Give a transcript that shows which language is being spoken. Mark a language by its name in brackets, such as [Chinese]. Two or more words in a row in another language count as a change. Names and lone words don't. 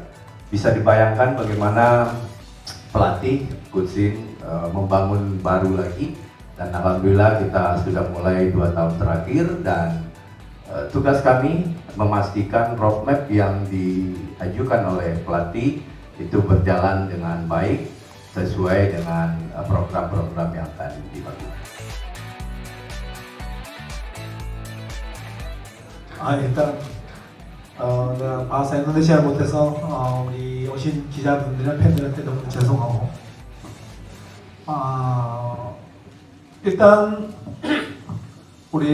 [Indonesian] Bisa dibayangkan bagaimana pelatih Coach membangun baru lagi, dan alhamdulillah kita sudah mulai 2 tahun terakhir, dan tugas kami memastikan roadmap yang diajukan oleh pelatih itu berjalan dengan baik sesuai dengan program-program yang tadi dibangun. [Korean] 일단 내가 [Indonesian] bahasa Indonesia [Korean] 못해서 우리 오신 기자분들이나 팬들한테 너무 죄송하고, 일단 우리